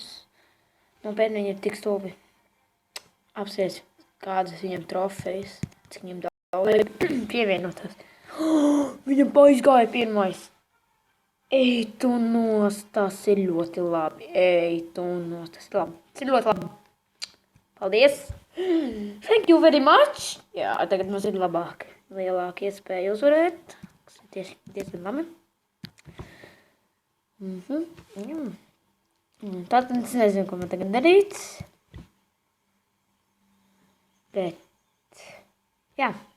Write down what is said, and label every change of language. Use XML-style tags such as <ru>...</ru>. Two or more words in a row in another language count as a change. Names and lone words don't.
<lv>Un pēc viņi ir tik stulbi. Apsies, kādas viņam trofejas, cik viņam daudz pievienotās. Viņam aizgāja pirmais. Ej tu nost, tas ir ļoti labi. Tas ir ļoti labi. Paldies!</lv> <en>Thank you very much!</en> <lv>Jā, tagad mums ir lielāka iespēja uzvarēt, kas ir diezgan labi. Tātad es nezinu, ko man tagad darīt. Bet, jā.</lv>